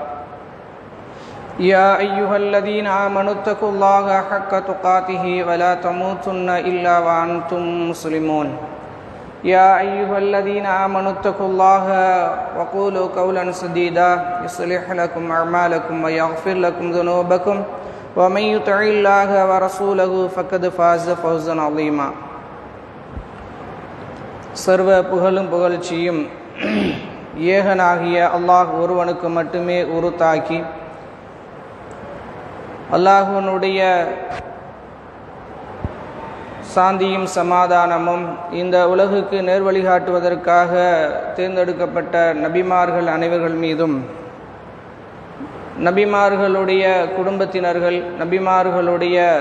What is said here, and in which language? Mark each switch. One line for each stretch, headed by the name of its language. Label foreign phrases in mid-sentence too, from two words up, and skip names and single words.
Arabic: يا أيها الذين آمنوا اتقوا الله حق تقاته ولا تموتن إلا وأنتم مسلمون يا أيها الذين آمنوا اتقوا الله وقولوا قولا سديدا يصلح لكم أعمالكم ويغفر لكم ذنوبكم ومن يطع الله ورسوله فقد فاز فوزا عظيما
Tamil: சர்வ புகழும் புகழ்ச்சியும் ஏகனாகிய அல்லாஹ் ஒருவனுக்கு மட்டுமே உரித்தாக்கி அல்லாஹ்வினுடைய சாந்தியும் சமாதானமும் இந்த உலகுக்கு நேர்வழிகாட்டுவதற்காக தேர்ந்தெடுக்கப்பட்ட நபிமார்கள் அனைவர்கள் மீதும் நபிமார்களுடைய குடும்பத்தினர்கள் நபிமார்களுடைய